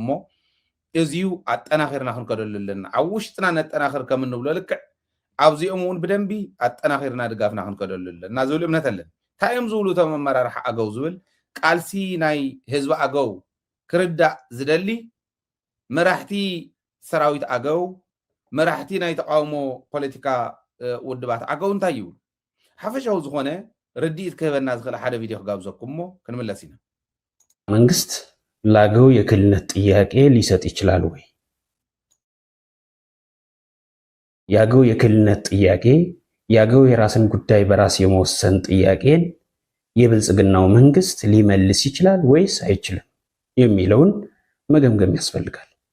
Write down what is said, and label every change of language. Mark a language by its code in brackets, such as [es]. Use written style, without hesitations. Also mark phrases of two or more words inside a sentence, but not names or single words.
[ti] እሞ እዚዩ ኣጠናኺርና ክንከደሉ ኣለና ኣብ ውሽጥና ነጠናኽር ከም እንብሎ ልክዕ ኣብዚኦም እውን ብደንቢ ኣጠናኺርና ድጋፍና ክንከደሉ ኣለና ዝብል እምነት ኣለኒ እንታይ እዮም ዝብሉ እቶም ኣመራርሓ ኣገው ዝብል ቃልሲ ናይ ህዝቢ ኣገው ክርዳእ ዝደሊ መራሕቲ ሰራዊት ኣገው መራሕቲ ናይ ተቃውሞ ፖለቲካ ውድባት ኣገው እንታይ ይብሉ ሓፈሻዊ ዝኾነ ርዲኢት ክህበና ዝኽእል ሓደ ቪድዮ ክጋብዘኩም እሞ ክንምለስ ኢና [am] መንግስት ለአገው የክልልነት ጥያቄ ሊሰጥ ይችላል ወይ? የአገው የክልልነት ጥያቄ የአገው የራስን ጉዳይ በራስ የመወሰን ጥያቄን የብልጽግናው መንግስት ሊመልስ ይችላል ወይስ አይችልም የሚለውን መገምገም ያስፈልጋል።